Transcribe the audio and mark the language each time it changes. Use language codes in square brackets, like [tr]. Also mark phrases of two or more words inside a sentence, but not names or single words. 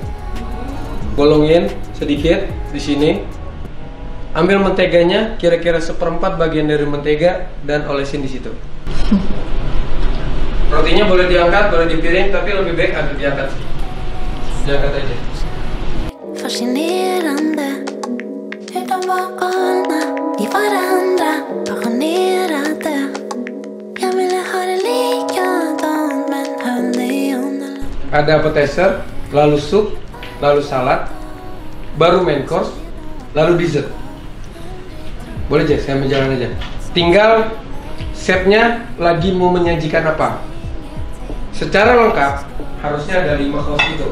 [id] Bolongin sedikit di sini. Ambil menteganya, kira-kira seperempat bagian dari mentega, dan olesin di situ. Rotinya boleh diangkat, boleh dipiring, tapi lebih baik agak diangkat. Diangkat aja. [sv] Fascinerande. Hur de var galna i varandra, passionerade. Jag ville ha det likadant men höll dig undan. [id] Ada appetizer, lalu sup, lalu salad, baru [en] main course, [id] lalu dessert. Boleh aja, saya menjalan aja. Tinggal setnya lagi mau menyajikan apa. Secara lengkap harusnya ada 5 course itu.